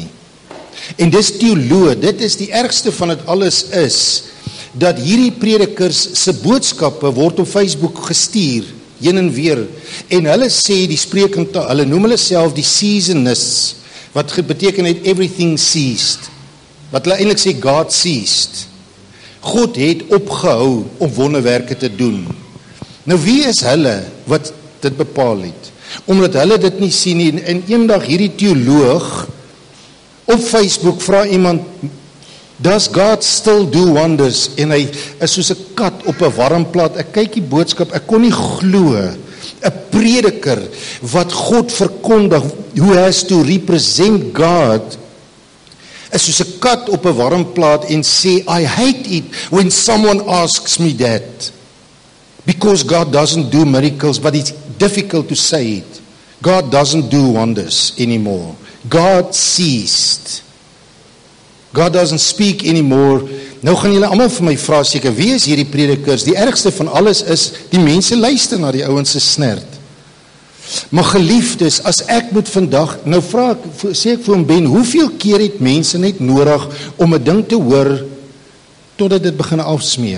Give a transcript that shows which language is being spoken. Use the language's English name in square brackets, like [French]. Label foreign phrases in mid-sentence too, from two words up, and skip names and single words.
[Afrikaans] En dis teoloog, dit is die ergste van dit alles is, dat hierdie predikers se boodskappe word op Facebook gestuur, heen en weer, en hulle sê die spreekentaal, hulle noem hulle self die seasonists, wat beteken het [English] everything ceased, [Afrikaans] wat hulle eintlik sê God ceased. God het opgehou om wonderwerke te doen. Nou wie is hulle wat dit bepaal het? Omdat hulle dit nie sien nie, en eendag hierdie teoloog op Facebook vra iemand, [English] does God still do wonders? [Afrikaans] En hy is soos 'n kat op 'n warm plaat. Ek kyk die boodskap, ek kon nie glo, 'n prediker wat God verkondig, [English] who has to represent God, [Afrikaans] is soos 'n kat op 'n warm plaat en sê, [English] I hate it when someone asks me that, because God doesn't do miracles, but it's difficult to say it. God doesn't do wonders anymore. God ceased. God doesn't speak anymore. [Afrikaans] Nou gaan julle almal vir my vra seker, wie is hierdie predikers? Die ergste van alles is, die mense luister na die ouens se snert. Maar geliefdes, as ek moet vandag, nou sê ek vir hom Ben, hoeveel keer het mense net nodig om 'n ding te hoor, totdat dit begin afsmeer.